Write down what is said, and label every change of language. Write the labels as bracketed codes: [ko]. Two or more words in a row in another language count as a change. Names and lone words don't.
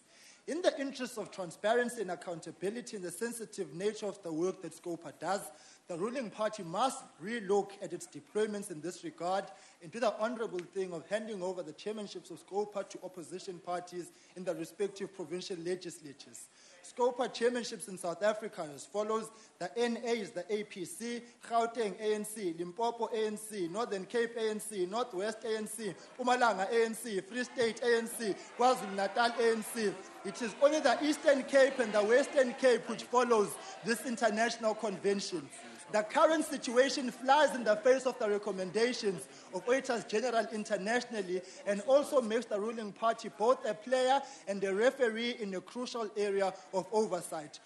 [en] In the interest of transparency and accountability and the sensitive nature of the work that SCOPA does, the ruling party must relook at its deployments in this regard and do the honourable thing of handing over the chairmanships of SCOPA to opposition parties in the respective provincial legislatures. SCOPA chairmanships in South Africa as follows: the NA is the APC, Gauteng ANC, Limpopo ANC, Northern Cape ANC, Northwest ANC, Mpumalanga ANC, Free State ANC, KwaZulu-Natal ANC. It is only the Eastern Cape and the Western Cape which follows this international convention. The current situation flies in the face of the recommendations of Auditors General internationally and also makes the ruling party both a player and a referee in a crucial area of oversight.